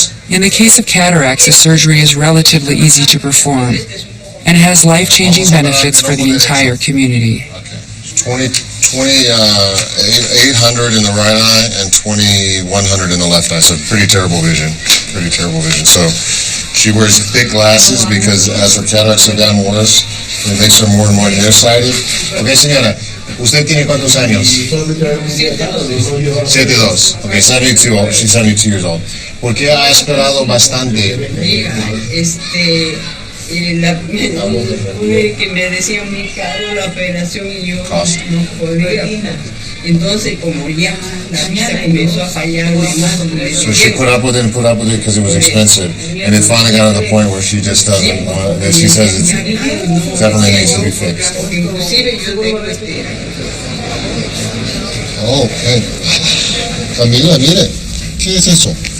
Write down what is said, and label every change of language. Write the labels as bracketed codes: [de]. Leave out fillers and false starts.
[en] In the case of cataracts, the surgery is relatively easy to perform and has life-changing benefits for the entire community. 800 in the right eye and 2100 in the left eye, so pretty terrible vision. So she wears thick glasses because as her cataracts have gotten worse, it makes her more and more nearsighted. [es] Okay, señora, ¿usted tiene cuántos años? 72. Okay, 72. [en] She's 72 years old. [es] ¿Por qué ha esperado bastante? Que me decía muy caro la operación y yo no podía. Entonces, como ya la vista comenzó a fallar, [en] so she put up with it because it was expensive, and it finally got to the point where she just doesn't want it. She says it definitely needs to be fixed. [es] Oh, okay. Camila, mire, ¿qué es eso?